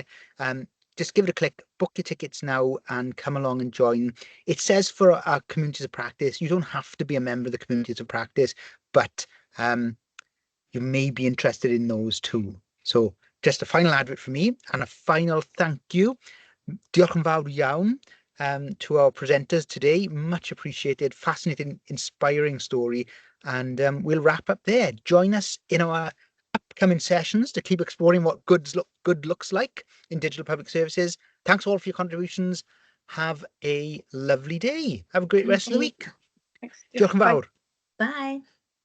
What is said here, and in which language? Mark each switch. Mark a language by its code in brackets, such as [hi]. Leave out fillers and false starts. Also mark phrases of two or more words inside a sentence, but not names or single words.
[en] Just give it a click, book your tickets now, and come along and join. It says for our communities of practice. You don't have to be a member of the communities of practice, but you may be interested in those too. So just a final advert for me, and a final thank you. [cy] Diolch yn fawr iawn [en] to our presenters today. Much appreciated, fascinating, inspiring story. And we'll wrap up there. Join us in our upcoming sessions to keep exploring what good looks like in digital public services. Thanks all for your contributions. Have a lovely day. Have a great rest of the week. Thanks. [cy] Diolch yn fawr. [en] Bye.